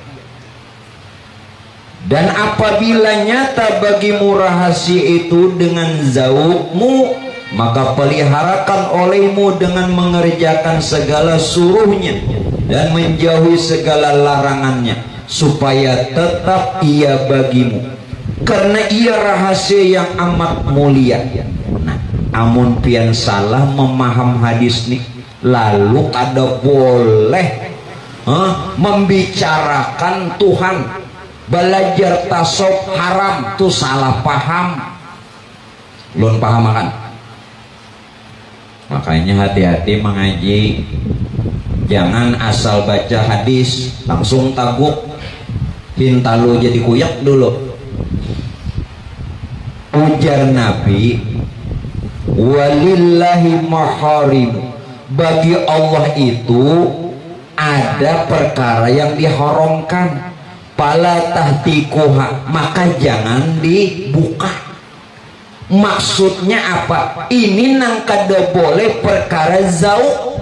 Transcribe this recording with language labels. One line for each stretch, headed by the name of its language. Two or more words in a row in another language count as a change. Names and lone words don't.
Malay: Dan apabila nyata bagimu rahasia itu dengan zauqmu, maka peliharakan olehmu dengan mengerjakan segala suruhnya dan menjauhi segala larangannya, supaya tetap ia bagimu, karena ia rahasia yang amat mulia.
Banjar: Nah, amun pian salah memaham hadis nih, lalu kada boleh membicarakan Tuhan.
Indonesian: Belajar tasawuf haram tuh salah paham. Belum paham kan? Makanya hati-hati mengaji. Jangan asal baca hadis langsung tabuk.
Banjar: Hintalu jadi kuyak dulu. Ujar Nabi,
Arabic: ولله محارم.
Indonesian: Bagi Allah itu ada perkara yang diharamkan.
Arabic: فلا تهتكوها,
Indonesian: maka jangan dibuka. Maksudnya apa?
Banjar: Ini nang kada boleh perkara zauq.